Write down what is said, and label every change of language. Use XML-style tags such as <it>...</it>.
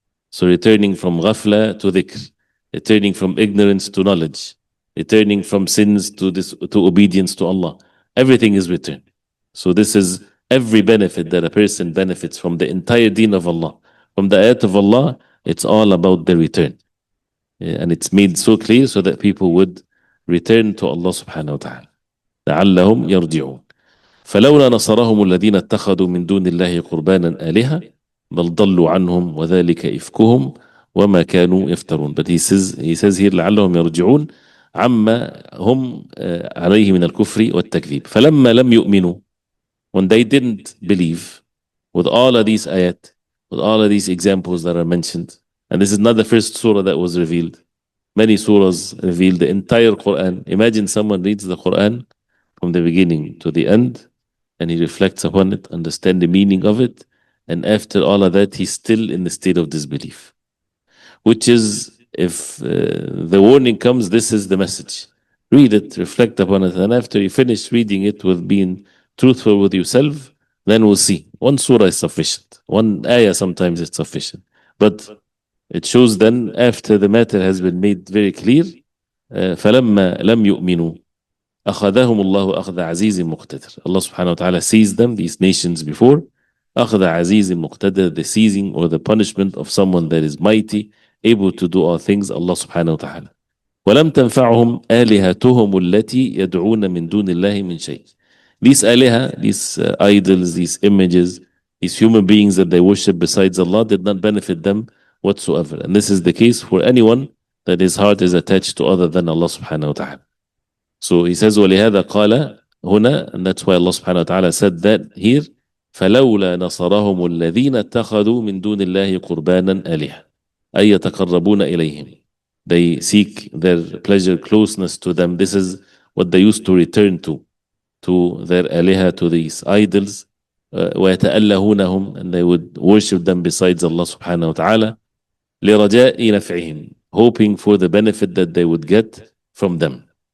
<en>So returning from ghafla to dhikr, returning from ignorance to knowledge, returning from sins to obedience to Allah. Everything is returned. So this is every benefit that a person benefits from the entire deen of Allah. From the ayat of Allah, it's all about the return. And it's made so clear so that people would return to Allah subhanahu wa ta'ala.</en> <ar>لعلهم يرجعون. فلولا نصرهم الذين اتخذوا من دون الله قربانا آلهة بل ضلوا عنهم وذلك إفكهم وما كانوا يفترون.</ar> <en>But he says here</en> <ar>لعلهم يرجعون عما هم عليه من الكفر والتكذيب. فلما لم يؤمنوا,</ar> <en>when they didn't believe, with all of these ayat, with all of these examples that are mentioned, and this is not the first surah that was revealed. Many surahs revealed the entire Quran. Imagine someone reads the Quran from the beginning to the end, and he reflects upon it, understand the meaning of it, and after all of that, he's still in the state of disbelief. Which is, if the warning comes, this is the message. Read it, reflect upon it, and after you finish reading it with being truthful with yourself, then we'll see. One surah is sufficient. One ayah sometimes is sufficient. But it shows then, after the matter has been made very clear,</en> <ar>فَلَمَّا لَمْ يُؤْمِنُوا أخذهم الله أخذ عزيز مقتدر.</ar> <en>Allah subhanahu wa ta'ala seized them, these nations before.</en> <ar>أخذ عزيز مقتدر,</ar> <en>the seizing or the punishment of someone that is mighty, able to do all things, Allah subhanahu wa ta'ala.</en> <ar>ولم تنفعهم آلهتهم التي يدعون من دون الله من شيء.</ar> <en>These aliha, these idols, these images, these human beings that they worship besides Allah did not benefit them whatsoever. And this is the case for anyone that his heart is attached to other than Allah subhanahu wa ta'ala. So he says,</en> <ar>وَلِهَذَا قَالَ هنا,</ar> <en>and that's why Allah subhanahu wa ta'ala said that here,</en> <ar>فَلَوْلَا نَصَرَهُمُ الَّذِينَ اتَّخَذُوا مِن دُونِ اللَّهِ قُرْبَانًا آلِهَةً أَيْ يَتَقَرَّبُونَ إِلَيْهِمْ.</ar> <en>They seek their pleasure, closeness to them. This is what they used to return to their aliha, to these idols.</en> <ar>وَيَتَأَلَّهُونَهُمْ,</ar> <en>and they would worship them besides Allah subhanahu wa ta'ala.</en> <ar>لِرَجَاءِ نَفْعِهِمْ,</ar> <en>hoping for the benefit that they would get from them.</en>